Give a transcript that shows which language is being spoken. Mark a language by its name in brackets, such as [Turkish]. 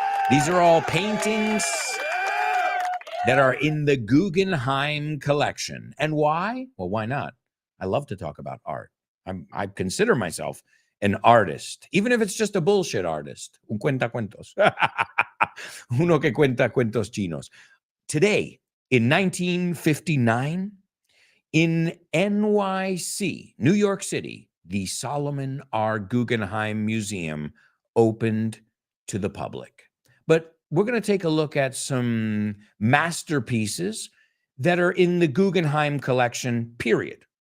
[English] These are all paintings that are in the Guggenheim collection. And why? Well, why not? I love to talk about art. I consider myself an artist, even if it's just a bullshit artist. [Spanish] Un cuentacuentos. Uno que cuenta cuentos chinos. [English] Today, in 1959, in NYC, New York City, the Solomon R. Guggenheim Museum opened to the public. But we're going to take a look at some masterpieces that are in the Guggenheim collection, period.